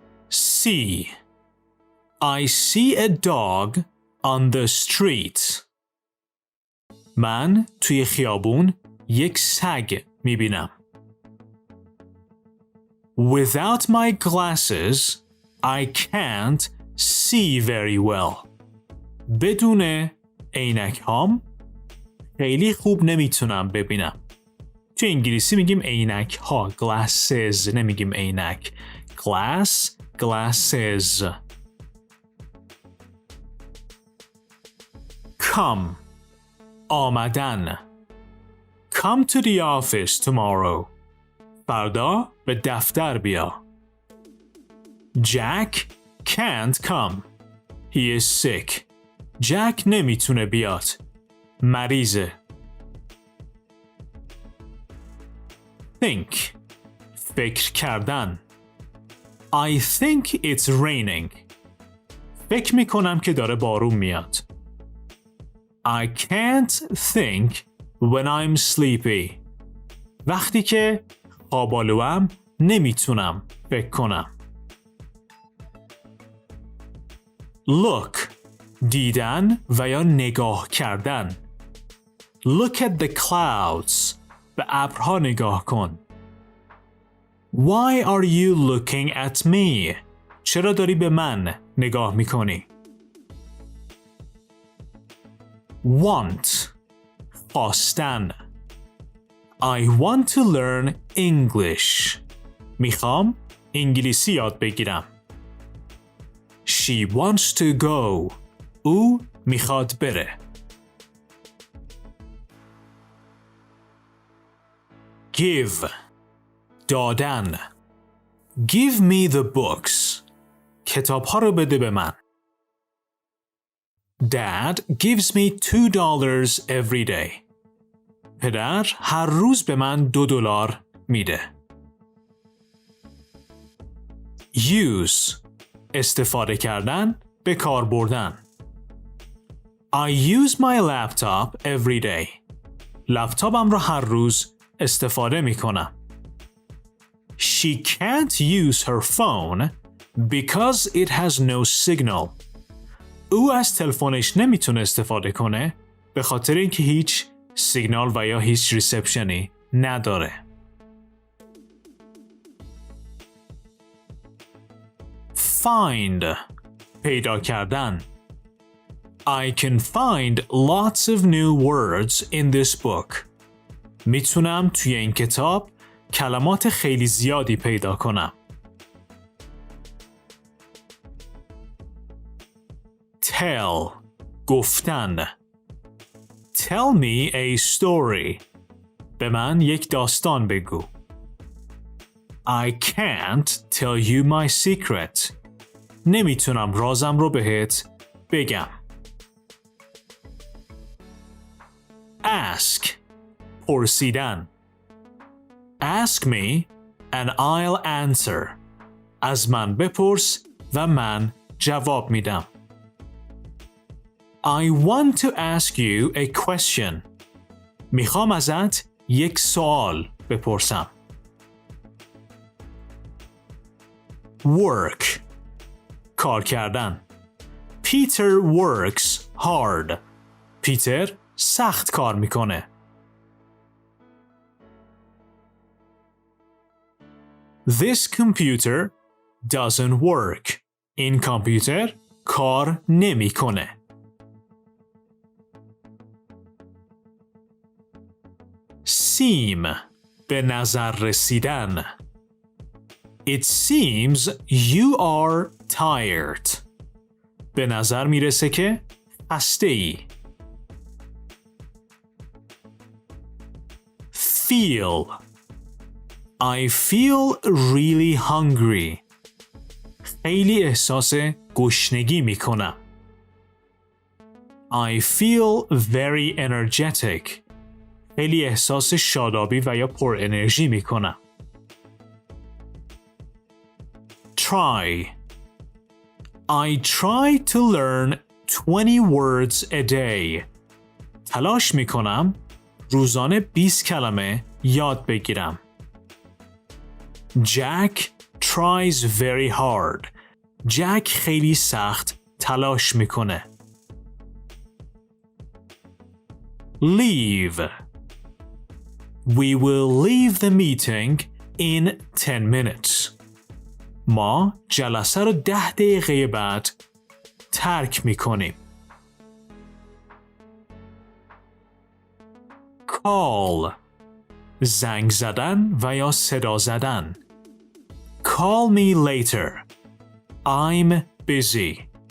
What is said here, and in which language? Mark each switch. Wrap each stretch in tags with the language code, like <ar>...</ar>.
<en>See. I see a dog on the street.</en> <fa>من توی خیابون یک سگ میبینم.</fa> <en>Without my glasses, I can't see very well.</en> <fa>بدون عینک هام خیلی خوب نمیتونم ببینم. توی انگلیسی میگیم عینک ها، glasses، نمیگیم عینک.</fa> <en>glasses. Come. آمدن. Come to the office tomorrow.</en> <fa>فردا به دفتر بیا.</fa> <en>Jack can't come. He is sick.</en> <fa>جک نمیتونه بیاد. مریضه.</fa> <en>Think. فکر کردن. I think it's raining.</en> <fa>فکر میکنم که داره بارون میاد.</fa> <en>I can't think when I'm sleepy.</en> <fa>وقتی که خوابالوام نمیتونم فکر کنم. Look. دیدن و یا نگاه کردن.</fa> <en>Look at the clouds.</en> <fa>به ابرها نگاه کن.</fa> <en>Why are you looking at me?</en> <fa>چرا داری به من نگاه میکنی؟ Want.</fa> <en>خواستن. I want to learn English.</en> <fa>میخوام انگلیسی یاد بگیرم.</fa> <en>She wants to go.</en> <fa>او میخواد بره.</fa> <en>Give. دادن. Give me the books.</en> <fa>کتاب ها رو بده به من.</fa> <en>Dad gives me $2 every day.</en> <fa>پدر هر روز به من $2 میده.</fa> <en>Use.</en> <fa>استفاده کردن، به کار بردن.</fa> <en>I use my laptop every day.</en> <fa>لپتاپم رو هر روز استفاده می کنم.</fa> <en>She can't use her phone because it has no signal.</en> <fa>او از تلفنش نمیتونه استفاده کنه به خاطر اینکه هیچ سیگنال و یا هیچ ریسپشنی نداره. Find. پیدا کردن.</fa> <en>I can find lots of new words in this book.</en> <fa>میتونم توی این کتاب کلمات خیلی زیادی پیدا کنم.</fa> <en>tell گفتن. Tell me a story.</en> <fa>به من یک داستان بگو.</fa> <en>I can't tell you my secret.</en> <fa>نمیتونم رازم رو بهت بگم.</fa> <en>Ask پرسیدن. Ask me and I'll answer.</en> <fa>از من بپرس و من جواب میدم.</fa> <en>I want to ask you a question.</en> <fa>میخوام ازت یک سوال بپرسم. Work کار کردن.</fa> <en>Peter works hard.</en> <fa>پیتر سخت کار میکنه.</fa> <en>This computer doesn't work.</en> <fa>این کامپیوتر کار نمیکنه. seem به نظر رسیدن.</fa> <en>It seems you are tired.</en> <fa>به نظر میرسه که خسته ای.</fa> <en>Feel I feel really hungry.</en> <fa>خیلی احساس گشنگی میکنم.</fa> <en>I feel very energetic.</en> <fa>خیلی احساس شادابی و یا پر انرژی میکنم.</fa> <en>Try I try to learn 20 words a day.</en> <fa>تلاش میکنم روزانه 20 کلمه یاد بگیرم.</fa> <en>Jack tries very hard.</en> <fa>جک خیلی سخت تلاش میکنه.</fa> <en>Leave We will leave the meeting in 10 minutes.</en> <fa>ما جلسه رو 10 دقیقه بعد ترک میکنیم. Call زنگ زدن و یا صدا زدن.</fa> <en>Call me later. I'm busy.</en>